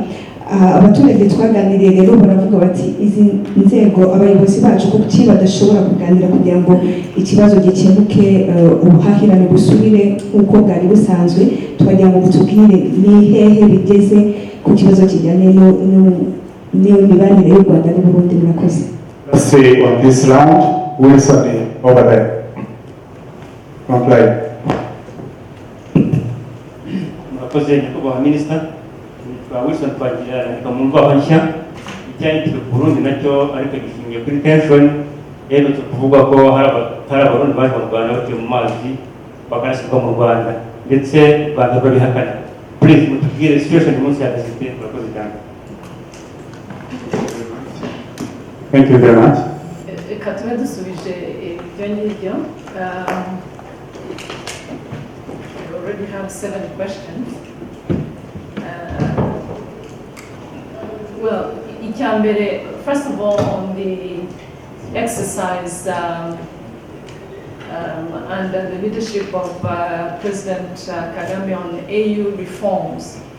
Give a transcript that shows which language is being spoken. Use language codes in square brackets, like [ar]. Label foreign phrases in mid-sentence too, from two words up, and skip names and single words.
[rw] Abaturage twaganiriye rero baravuga bati izi nzego abayobozi bacu kuki badashobora kuganira kugira ngo ikibazo gikemuke, ubuhahirane busubire nk'uko bwari busanzwe. Twagira ngo mutubwire ni hehe bigeze ku kibazo kijyanye n'imibanire y'u Rwanda n'u Burundi. Murakoze. [en] Let's say on this round, Wilson over there. Comply. [rw] Murakoze nyakubahwa Minisita, nitwa Wilson Twagira mu mvaho nshya. Icyayi ku Burundi nacyo ariko gishingiye kuri tension, rero tuvuga ko hari abarundi baje mu Rwanda baciye mu mazi bakanashyirwa mu Rwanda ndetse Rwanda babihakana. Please mutubwire situation munsi ya desipe. Murakoze cyane. [en] Thank you very much. [rw] Reka tube dusubije ibyo ngibyo. [en] We already have 7 questions. Well, icyambere, first of all, on the exercise under the leadership of President Kagame on AU reforms.